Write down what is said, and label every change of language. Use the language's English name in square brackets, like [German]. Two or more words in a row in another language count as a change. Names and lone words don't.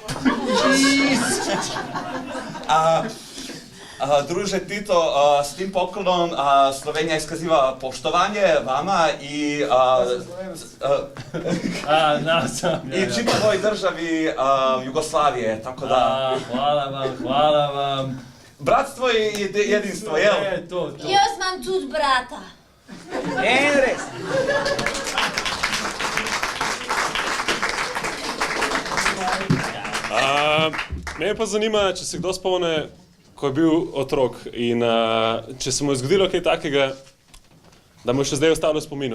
[Croatian] Druže Tito, s tim poklonom Slovenija iskaziva poštovanje vama i i čitavoj državi Jugoslavije, tako da... Hvala vam. Bratstvo i jedinstvo, jel? To. [Slovenian] Jaz imam tudi brata. Res! Mene pa zanima, če se kdo spomne, ko je bil otrok in če se mu je zgodilo kaj takega, da mu je še zdaj ostalo v spominu.